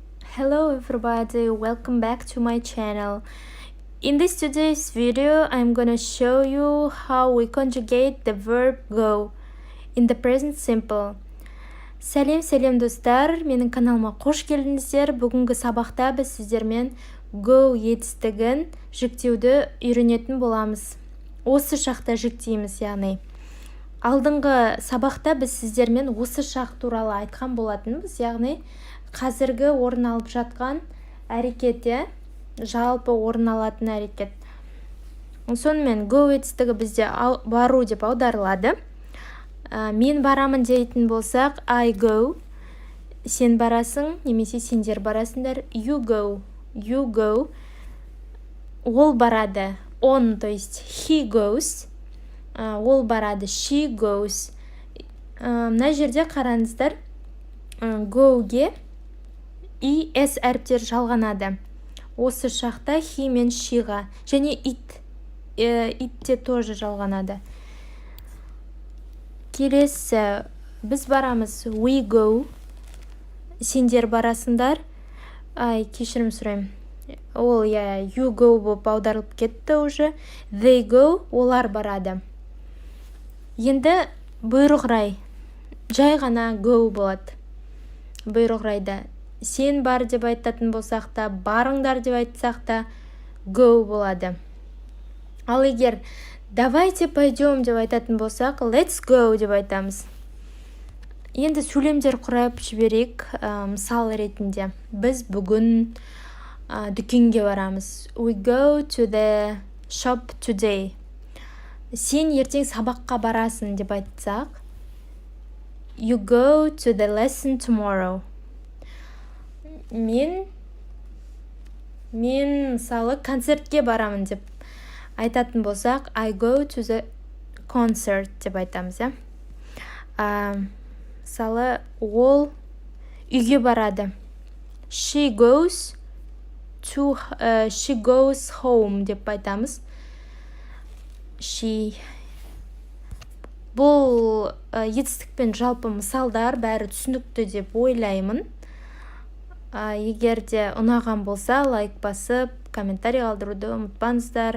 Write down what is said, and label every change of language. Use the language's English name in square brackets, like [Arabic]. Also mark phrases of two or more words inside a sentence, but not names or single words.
[English] Hello everybody, welcome back to my channel. In this today's video, I'm gonna show you how we conjugate the verb go in the present simple. [Kazakh] Сәлем достар, менің каналыма қош келдіңіздер. Бүгінгі сабақта біз сіздермен go етістігін жіктеуді үйренетін боламыз. Осы шақта жіктейміз, яғни. Алдыңғы сабақта біз сіздермен осы шақ туралы айтқан болатынбыз, яғни қазіргі орын алып жатқан әрекет, жалпы орын алатын әрекет. Сонымен go етістігі бізде бару деп аударылады. Мен барамын дейтін болсақ, [English] I go, [Kazakh] сен барасың, немесе сендер барасыңдар, [English] you go, [Kazakh] ол барады, [Russian] он, то есть [English] he goes, [Kazakh] ол барады, [English] she goes. [Kazakh] Мына жерде қараңыздар, go-ге и s әріптер жалғанады. Осы шақта he мен she-ға, және it те тоже жалғанады. Келесі, біз барамыз, [English] we go, [Kazakh] сендер барасыңдар, кешірім сұрайым, ол [English] you go [Kazakh] болып аударылып кетті уже, [English] they go, [Kazakh] олар барады. Енді бұйрық рай, жай ғана go болады. Бұйрық райда сен бар деп айтатын болсақ та, барыңдар деп айтсақ та go болады. Ал егер [Russian] давайте пойдем [Kazakh] деп айтатын болсақ, [English] let's go [Kazakh] деп айтамыз. Енді сөйлемдер құрап жіберейік, мысал ретінде. Біз бүгін дүкенге барамыз. [English] We go to the shop today. [Kazakh] Сен ертең сабаққа барасың деп айтсақ, [English] you go to the lesson tomorrow. [Kazakh] Мен мысалы концертке барамын деп айтатын болсақ, [English] I go to the concert [Kazakh] деп айтамыз. Мысалы, ол үйге барады. [English] She goes home [Kazakh] деп айтамыз. Бұл етістікпен жалпы мысалдар бәрі түсінікті деп ойлаймын. Егер де ұнаған болса, лайк басып, комментарий қалдыруды ұмытпаңыздар.